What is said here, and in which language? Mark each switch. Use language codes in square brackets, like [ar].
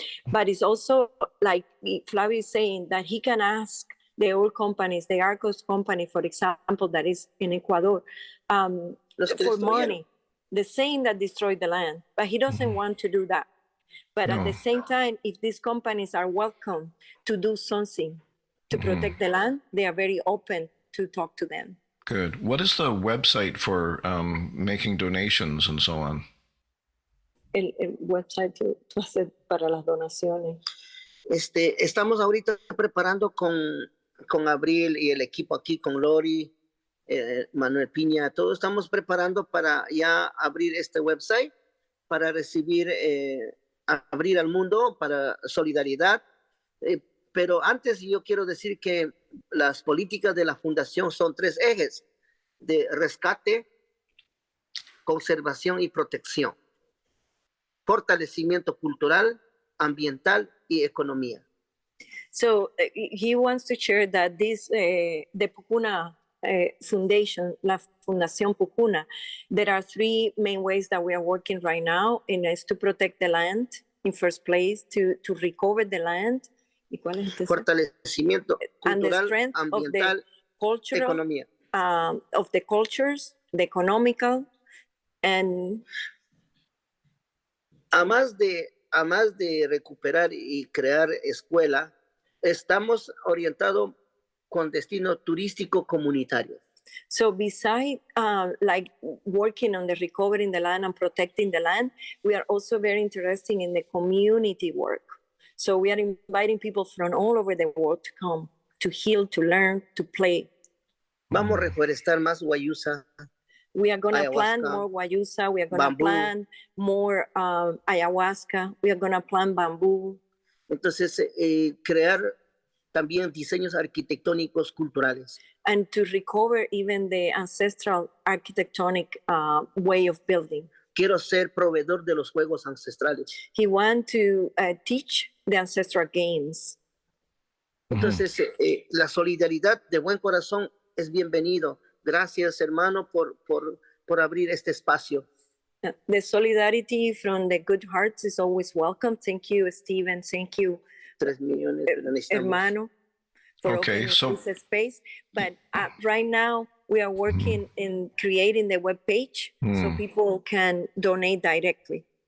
[en] But it's also like Flavio is saying that he can ask the old companies, the Arcos company, for example, that is in Ecuador, for money, the same that destroyed the land, but he doesn't want to do that. But at the same time, if these companies are welcome to do something to protect the land, they are very open to talk to them. Good. What is the website for making donations and so on? [es] El website to hacer para las donaciones. Estamos ahorita preparando con Abril y el equipo aquí, con Lori, Manuel Piña, todos estamos preparando para ya abrir este website, para recibir, abrir al mundo para solidaridad. Pero antes yo quiero decir que las políticas de la fundación son 3 ejes: de rescate, conservación y protección, fortalecimiento cultural, ambiental y economía. [en] So he wants to share that this, the Pucuna Foundation, la Fundación Pucuna, there are 3 main ways that we are working right now, and is to protect the land in first place, to recover the land. [es] ¿Y cuál es el Fortalecimiento cultural, ambiental, cultural, economía. [en] Of the cultures, the economical, and [es] a más de recuperar y crear escuela, estamos orientados con destino turístico comunitario. [en] So besides like working on the recovering the land and protecting the land, we are also very interested in the community work. So we are inviting people from all over the world to come, to heal, to learn, to play. [es] Vamos a reforestar más Wayusa. [en] We are going to plant more Wayusa. We are going to plant more ayahuasca. We are going to plant bamboo. [es] Entonces, crear también diseños arquitectónicos culturales. [en] And to recover even the ancestral architectonic way of building. [es] Quiero ser proveedor de los juegos ancestrales. [en] He wants to teach the ancestral games. [es] Entonces, la solidaridad de buen corazón es bienvenido. Gracias, hermano, por abrir este espacio. [en] The solidarity from the good hearts is always welcome. Thank you, Stephen. Thank you, [es] 3 millones, [en] hermano, for opening this space. But right now, we are working in creating the webpage so people can donate directly.